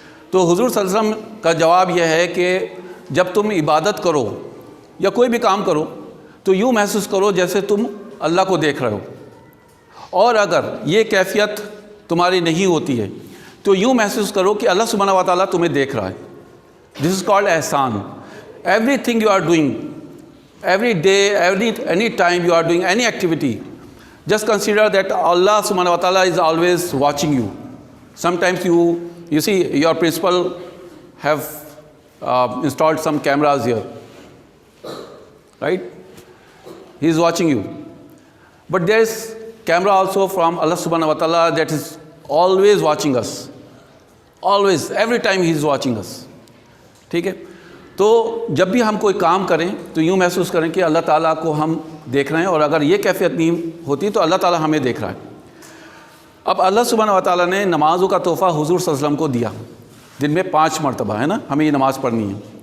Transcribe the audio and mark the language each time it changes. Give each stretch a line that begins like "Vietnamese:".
Urdu: تو حضور صلی اللہ علیہ وسلم کا جواب یہ ہے کہ جب تم عبادت کرو یا کوئی بھی کام کرو تو یوں محسوس کرو جیسے تم اللہ کو دیکھ رہے ہو، اور اگر یہ کیفیت تمہاری نہیں ہوتی ہے تو یوں محسوس کرو کہ اللہ سبحانہ و تعالیٰ تمہیں دیکھ رہا ہے۔
English: This is called احسان۔ Everything you are doing, every day, any time you are doing any activity, just consider that Allah subhanahu wa ta'ala is always watching you. Sometimes you see your principal have installed some cameras here, right? He is watching you. But there is camera also from Allah subhanahu wa ta'ala that is always watching us. Always, every time he is watching us.
Urdu: ٹھیک ہے. تو جب بھی ہم کوئی کام کریں تو یوں محسوس کریں کہ اللہ تعالیٰ کو ہم دیکھ رہے ہیں, اور اگر یہ کیفیت نہیں ہوتی تو اللہ تعالیٰ ہمیں دیکھ رہا ہے. اب اللہ سبحانہ و تعالیٰ نے نمازوں کا تحفہ حضور صلی اللہ علیہ وسلم کو دیا, دن میں 5 مرتبہ ہے نا ہمیں یہ نماز پڑھنی ہے.